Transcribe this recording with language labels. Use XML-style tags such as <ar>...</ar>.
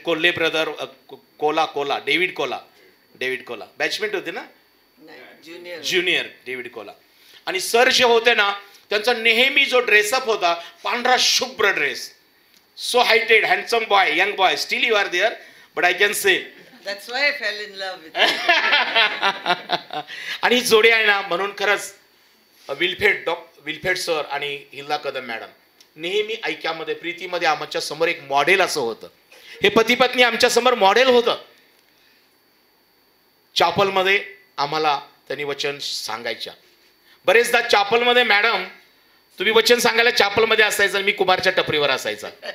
<mr>Kolhe brother, Cola David Cola batchmate होते ना, junior David Cola. आणि सर जे होते ना, त्यांचा नेहमी जो ड्रेसअप होता, पांढरा शुभ्र dress.</mr> <en>So heighted, handsome boy, young boy. Still you are there, but I can say. That's why I fell in love with you.</en> <mr>आणि जोडी आहे ना, म्हणून खरंच विल्फेड सर आणि हिल्ला कदम मॅडम नेहमी ऐक्यामध्ये, प्रीतीमध्ये आमच्या समोर एक मॉडेल असं होतं. हे पती पत्नी आमच्या समोर मॉडेल होतं. चॅपलमध्ये आम्हाला त्यांनी वचन सांगायच्या. बरेचदा चॅपलमध्ये मॅडम तुम्ही वचन सांगायला चॅपलमध्ये असायचं, मी कुमारच्या टपरीवर असायचा.</mr>